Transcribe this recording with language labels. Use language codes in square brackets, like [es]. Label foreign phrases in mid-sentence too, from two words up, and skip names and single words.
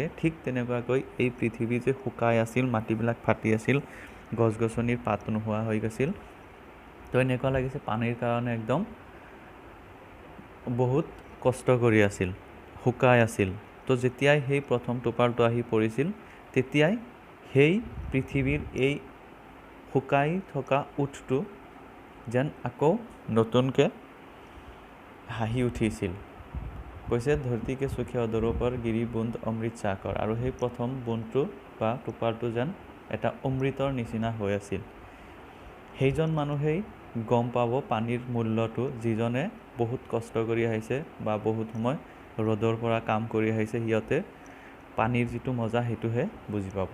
[as] ঠিক তেনেকুৱাকৈ এই পৃথিৱী যে শুকাই আছিল, মাটিবিলাক ফাটি আছিল, গছ গছনিৰ পাত নোহোৱা হৈ গৈছিল, তো এনেকুৱা লাগিছে পানীৰ কাৰণে একদম বহুত কষ্ট কৰি আছিল, শুকাই আছিল। তো যেতিয়াই সেই প্ৰথম টোপালটো আহি পৰিছিল, তেতিয়াই সেই পৃথিৱীৰ এই শুকাই থকা ওঠটো যেন আকৌ নতুনকৈ হাঁহি উঠিছিল। [hi] কৈছে ধৰती के सूखे अधरों पर गिरी बूंद अमृत सा आकर, [as] আৰু সেই প্ৰথম বুন্দটো বা টোপালটো যেন এটা অমৃতৰ নিচিনা হৈ আছিল। সেইজন মানুহেই গম পাব পানীৰ মূল্যটো, যিজনে বহুত কষ্ট কৰি আহিছে বা বহুত সময় ৰ'দৰ পৰা কাম কৰি আহিছে, সিহঁতে পানীৰ যিটো মজা সেইটোহে বুজি পাব।